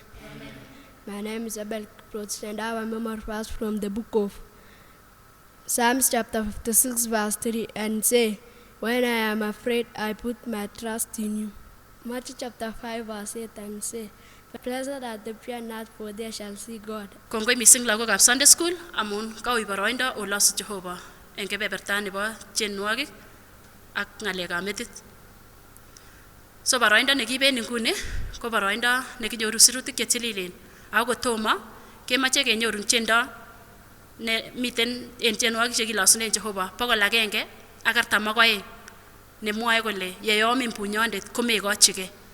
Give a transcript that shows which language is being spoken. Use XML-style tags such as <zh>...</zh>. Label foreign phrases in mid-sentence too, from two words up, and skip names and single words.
<en>My name is Agc Keongo, and I have a memory verse from the book of Psalms chapter 56 verse 3, and say, "When I am afraid, I put my trust in you." Matthew chapter 5 verse 8, and say, "Blessed are the pure in heart, for they shall see God."</en> <kln>Kongoi mising lagokab Sunday School amun kaui boroindo olosu Jehova eng kebeberta nebo tienwogik ak ngalekab metit. So boroindo nekiben inguni ko boroindo nekinyoru sirutik chetililen. Ako kotomo kemoche kenyoru tiendo ne miten en tienwogik chekilosunen Jehova 142 nemwoe kole yeyomin bunyondet komekochigei.</kln>